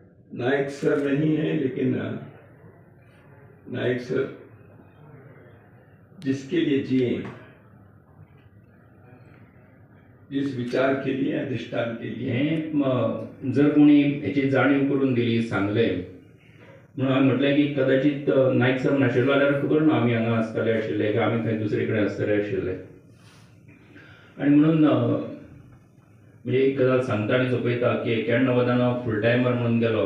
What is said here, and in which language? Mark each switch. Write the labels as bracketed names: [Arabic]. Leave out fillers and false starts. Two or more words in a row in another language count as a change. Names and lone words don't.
[Hindi] नायक सर नहीं है, लेकिन नायक सर जिसके लिए जिए, जिस विचार के लिए, अधिष्ठान के लिए, [Konkani] जर कोणी याची जाणीव करून दिली, सांगले म्हणून हांवें म्हटलें की कदाचित नायक सर नाशिल्लो जाल्यार खबर ना आमी हांगा आसतले आशिल्ले काय आमी खंय दुसरे कडेन आसतले आशिल्ले. आनी म्हणून म्हणजे एक गजाल सांगता आनी सोंपयता की 91 हांव [English] full timer [Konkani] म्हणून गेलो.